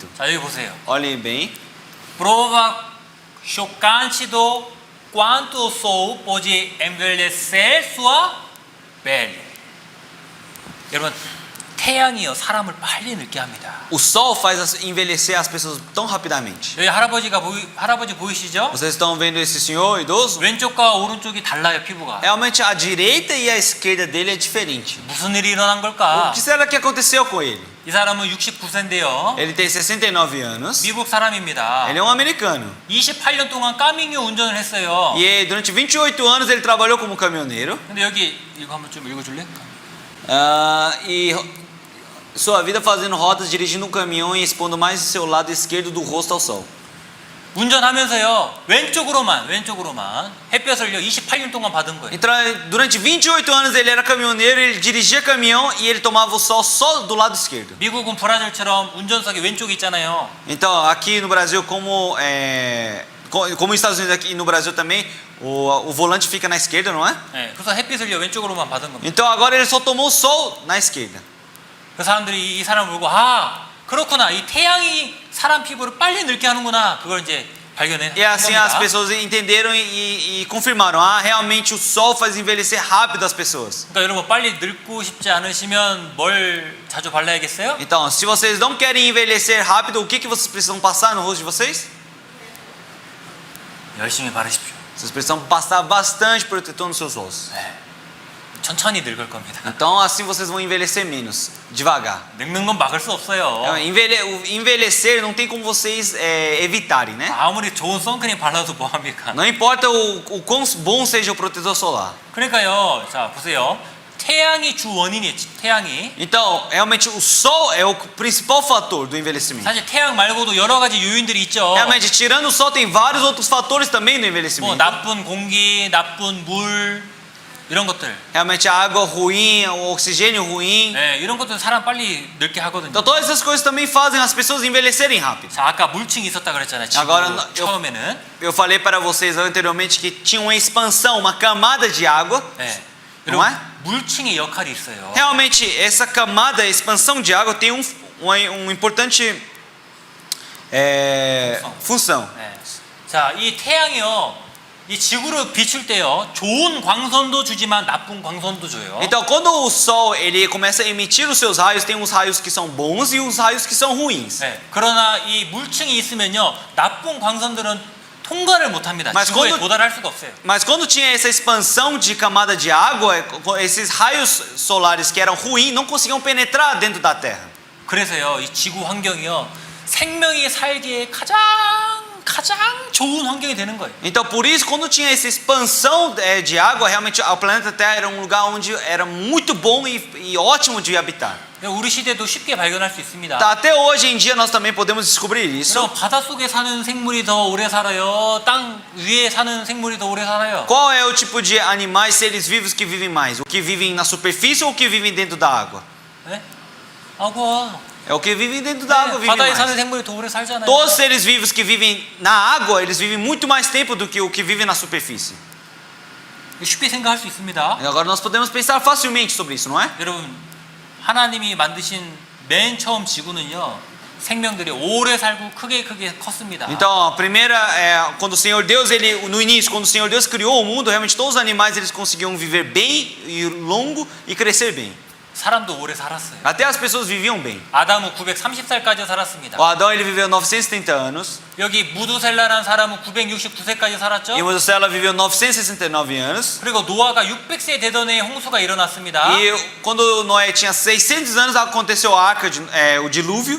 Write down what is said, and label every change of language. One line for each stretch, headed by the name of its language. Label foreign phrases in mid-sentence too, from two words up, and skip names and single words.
Korean: 자 여기 보세요.
Portuguese: Olhem bem. Prova chocante quanto sou pode envelhecer sua pele.
Korean: 여러분 태양이요 사람을 빨리 늙게 합니다.
Portuguese: O sol faz envelhecer as pessoas tão rapidamente.
Korean: 여기 할아버지 보이시죠?
Portuguese: Vocês estão vendo esse senhor idoso?
Korean: 왼쪽과 오른쪽이 달라요 피부가.
Portuguese: Realmente a direita e a esquerda dele é diferente.
Korean: 무슨 일이 일어난
Portuguese: O
Korean: 걸까?
Portuguese: que será que aconteceu com ele?
Korean: 이 사람은 69세인데요.
Portuguese: Ele tem 69 anos.
Korean: 미국 사람입니다.
Portuguese: Ele é um americano.
Korean: 28년 동안 까밍류 운전을 했어요.
Portuguese: E durante 28 anos ele trabalhou como caminhoneiro.
Korean: 근데 여기 이거 한번 좀 읽어줄래?
Portuguese: E sua vida fazendo rodas, dirigindo um caminhão e expondo mais o seu lado esquerdo do rosto ao sol.
Korean: 운전하면서요 왼쪽으로만 햇볕을요 28년 동안 받은 거예요.
Portuguese: Então, durante 28 anos ele era caminhoneiro, ele dirigia caminhão e ele tomava o sol só do lado esquerdo.
Korean: 미국은 브라질처럼 운전석이 왼쪽에 있잖아요.
Portuguese: Então, aqui no Brasil, como nos Estados Unidos, aqui no Brasil também, o volante fica na esquerda, não é?
Korean: 네, 그래서 햇빛을요 왼쪽으로만 받은 겁니다.
Portuguese: Então agora ele só tomou o sol na esquerda.
Korean: 그 사람들이 이 사람을 보고 아 그렇구나 이 태양이 사람 피부를 빨리 늙게 하는구나 그걸 이제 발견한
Portuguese: E assim as
Korean: 겁니다.
Portuguese: pessoas entenderam e confirmaram, realmente o sol faz envelhecer rápido as pessoas.
Korean: 그러니까 여러분 빨리 늙고 싶지 않으시면 뭘 자주 발라야겠어요?
Portuguese: Então, se vocês não querem envelhecer rápido, o que vocês precisam passar no rosto de vocês?
Korean: 열심히 바르십시오.
Portuguese: Vocês precisam passar bastante protetor nos seus rostos.
Korean: 천천히 늙을 겁니다.
Portuguese: Então assim vocês vão envelhecer menos, devagar.
Korean: 늙는 건 막을 수 없어요.
Portuguese: O envelhecer não tem como vocês evitarem, né?
Korean: 아무리 좋은 선크림 발라도 뭐 합니까?
Portuguese: Não importa o quão bom seja o protetor solar.
Korean: 그러니까요. 자, 보세요. 태양이 주 원인이 태양이.
Portuguese: Então, realmente o sol é o principal fator do envelhecimento.
Korean: 사실 태양 말고도 여러 가지 요인들이 있죠.
Portuguese: Realmente, tirando o sol, tem vários outros fatores também no
Korean: 뭐
Portuguese: envelhecimento.
Korean: 나쁜 공기, 나쁜 물 이런 것들.
Portuguese: Realmente, a água ruim, o oxigênio ruim.
Korean: 네, 이런 것들은 사람 빨리 늙게 하거든요.
Portuguese: Então, todas essas coisas também fazem as pessoas envelhecerem rápido.
Korean: 자, 아까 물층이 있었다 그랬잖아요. 지구
Portuguese: Agora,
Korean: 처음에는.
Portuguese: Eu falei para vocês anteriormente que tinha uma expansão, uma camada de água.
Korean: 네.
Portuguese: Não é?
Korean: 물층의 역할이 있어요.
Portuguese: Realmente, essa camada, a expansão de água tem uma importante função.
Korean: 네. 자, 이 태양이요, 이 지구를 비출 때요, 좋은 광선도 주지만 나쁜 광선도 줘요.
Portuguese: Então, quando o sol ele começa a emitir os seus raios, tem uns raios que são bons e os raios que são ruins.
Korean: 네. 그러나 이 물층이 있으면요, 나쁜 광선들은 통과를 못합니다.
Portuguese: Mas
Korean: 지구에
Portuguese: quando-
Korean: 도달할 수가 없어요.
Portuguese: Mas quando tinha essa expansão de camada de água, esses raios solares que eram ruins não conseguiam penetrar dentro da Terra.
Korean: 그래서요, 이 지구 환경이요, 생명이 살기에 가장 좋은 환경이 되는 거예요.
Portuguese: Então, por isso, quando tinha essa expansão de água, realmente o planeta Terra era um lugar onde era muito bom e ótimo de habitar.
Korean: 우리 시대도 쉽게 발견할 수 있습니다.
Portuguese: Até hoje em dia nós também podemos descobrir isso.
Korean: 그럼 바다 속에 사는 생물이 더 오래 살아요? 땅 위에 사는 생물이 더 오래 살아요?
Portuguese: Qual é o tipo de animais, seres vivos que vivem mais? O que vivem na superfície ou o que vivem dentro da água?
Korean: 네? 아구.
Portuguese: É o que vivem dentro da água, vivem
Korean: 바다에 사는
Portuguese: mais.
Korean: 생물이 더 오래 살잖아요.
Portuguese: Todos os seres vivos que vivem na água, eles vivem muito mais tempo do que o que vive na superfície.
Korean: 쉽게 생각할 수 있습니다.
Portuguese: E agora nós podemos pensar facilmente sobre isso, não é?
Korean: 여러분, 하나님이 만드신 맨 처음 지구는요, 생명들이 오래 살고 크게 컸습니다.
Portuguese: Então, a primeira quando o Senhor Deus, no início, quando o Senhor Deus criou o mundo, realmente todos os animais eles conseguiam viver bem e longo e crescer bem.
Korean: 사람도 오래 살았어요.
Portuguese: Até as pessoas viviam bem.
Korean: 아담은 930살까지 살았습니다.
Portuguese: O Adão ele viveu 930 anos.
Korean: 여기 무두셀라라는 사람은 969세까지 살았죠.
Portuguese: E Metusela viveu 969 anos.
Korean: 그리고 노아가 600세 되던 해에 홍수가 일어났습니다.
Portuguese: E quando Noé tinha 600 anos, aconteceu a arca, o dilúvio.